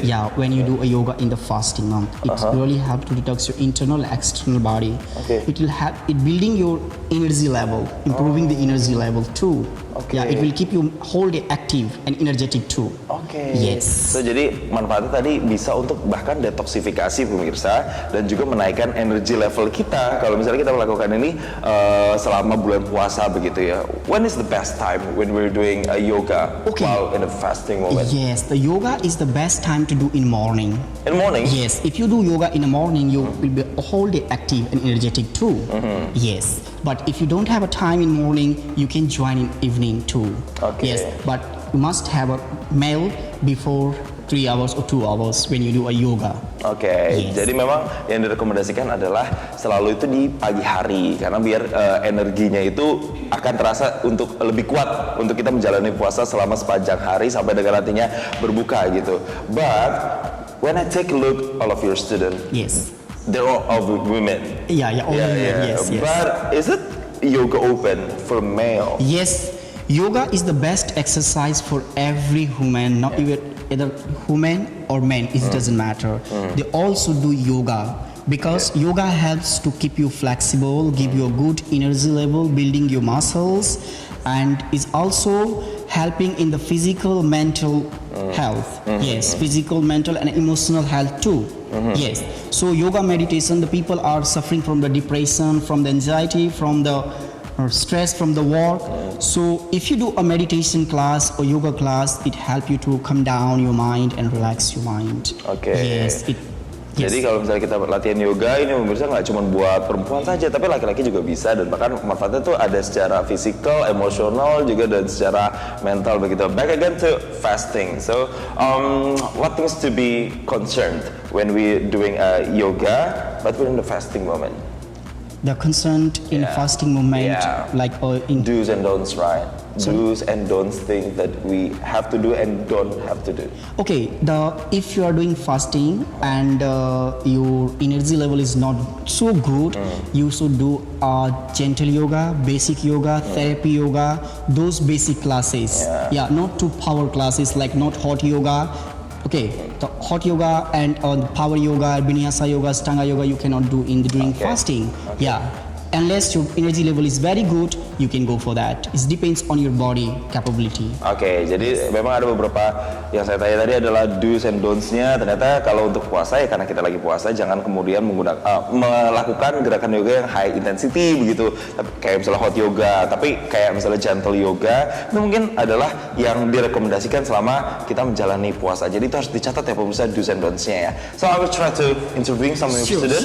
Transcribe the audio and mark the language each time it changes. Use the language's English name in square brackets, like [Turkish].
[English] Yeah, when you do a yoga in the fasting month, it really helps to detox your internal and external body. Okay. It will help it building your energy level, improving the energy level too. Okay. Yeah, it will keep you whole day active and energetic too. [Indonesian] Oke. [English] Yes. [Indonesian] So jadi manfaatnya tadi bisa untuk bahkan detoksifikasi pemirsa dan juga menaikkan energi level kita kalau misalnya kita melakukan ini selama bulan puasa begitu ya. [English] When is the best time when we're doing a yoga while in a fasting moment? Yes, the yoga is the best time to do in morning. In the morning? Yes, if you do yoga in the morning, you will be a whole day active and energetic too. Yes, but if you don't have a time in morning, you can join in evening too. Okay. Yes, but you must have a meal before 3 hours or 2 hours when you do a yoga. [Indonesian] Oke, [English] Yes. [Indonesian] jadi memang yang direkomendasikan adalah selalu itu di pagi hari karena biar energinya itu akan terasa untuk lebih kuat untuk kita menjalani puasa selama sepanjang hari sampai dengan nantinya berbuka gitu. [English] But when I take a look all of your students, Yes. they're all women. Yeah, only yes. But is it yoga open for male? Yes, yoga is the best exercise for every human, not even either woman or man, it doesn't matter. They also do yoga because yoga helps to keep you flexible, give you a good energy level, building your muscles, and is also helping in the physical, mental health. Yes, physical, mental, and emotional health too. Yes. So yoga meditation, the people are suffering from the depression, from the anxiety, from the stress from the work. So if you do a meditation class or yoga class, it help you to calm down your mind and relax your mind. [Indonesian] Oke. [English] Yes. [Indonesian] Jadi kalau misalnya kita latihan yoga ini pemirsa nggak cuma buat perempuan saja, tapi laki-laki juga bisa dan bahkan manfaatnya tuh ada secara fisikal, emosional juga dan secara mental begitu. [English] Back again to fasting. So, what things to be concerned when we doing yoga, but we're in the fasting moment? The concerned in fasting moment, like in Do's and don'ts, right? Do's and don'ts things that we have to do and don't have to do. okay, if you are doing fasting and your energy level is not so good, you should do gentle yoga, basic yoga, therapy yoga, those basic classes. Yeah, not too power classes like not hot yoga. Okay, the hot yoga and power yoga, vinyasa yoga, stanga yoga you cannot do during fasting. Yeah, unless your energy level is very good, you can go for that. It depends on your body capability. [Indonesian] Oke, jadi memang ada beberapa yang saya tanya tadi adalah do's and don'ts-nya. Ternyata kalau untuk puasa ya karena kita lagi puasa jangan kemudian melakukan gerakan yoga yang high intensity begitu. Kayak misalnya hot yoga, tapi kayak misalnya gentle yoga itu mungkin adalah yang direkomendasikan selama kita menjalani puasa. Jadi itu harus dicatat ya pemirsa do's and don'ts-nya ya. [English] So I will try to interview some of your students.